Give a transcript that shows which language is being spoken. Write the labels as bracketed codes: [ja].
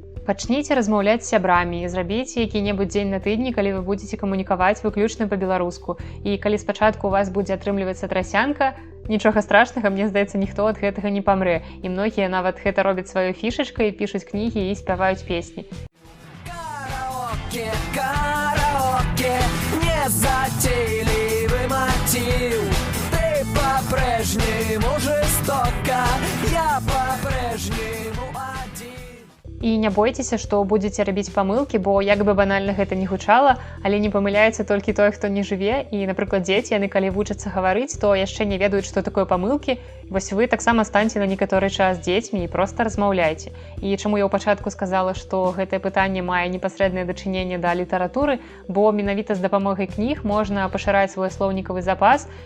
[be] Пачніце размаўляць з сябрамі і зрабіце які-небудзь дзень на тыдні, калі вы будзеце камунікаваць выключна па-беларуску. І калі спачатку у вас будзе атрымлівацца трасянка, нічога страшнага, мне здаецца, ніхто ад гэтага не памрэ. І многія нават гэта робяць сваёй фішачкай, пішуць кнігі і спяваюць песні. [ru] Караоке, караоке, незатейливый мотив. Ты по-прежнему жестока, я по-прежнему один. [be] І не бойцеся, што будзеце рабіць памылкі, бо як бы банальна гэта не гучала, але не памыляецца толькі той, хто не жыве. І, напрыклад, дзеці, яны калі вучацца гаварыць, то яшчэ не ведаюць, што такое памылкі. Вось вы таксама станьце на некаторы час дзецьмі і проста размаўляйце. І чаму я ў пачатку сказала, што гэтае пытанне мае непасрэднае дачыненне да літаратуры, бо менавіта з дапамогай кніг можна пашыраць свой слоўнікавы запас.